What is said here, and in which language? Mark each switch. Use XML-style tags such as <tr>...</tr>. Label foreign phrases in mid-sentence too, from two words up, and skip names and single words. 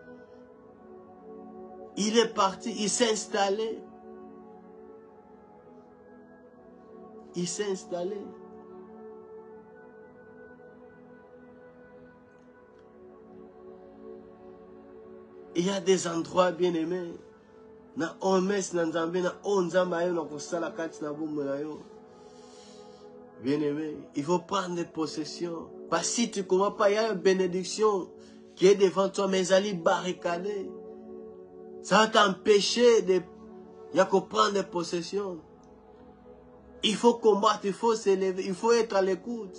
<fr>Il est parti, il s'est installé. Il s'est installé. Il y a des endroits bien aimés.</fr> <ln>Na omes na Nzambe na onzamba yo na kosala kati na bombo na yo.</ln> <fr>Bien aimé, il faut prendre possession. Parce que si tu ne comprends pas, il y a une bénédiction qui est devant toi, mais elle est barricadée. Ça va t'empêcher de... Il y a qu'à prendre possession. Il faut combattre, il faut s'élever, il faut être à l'écoute.</fr>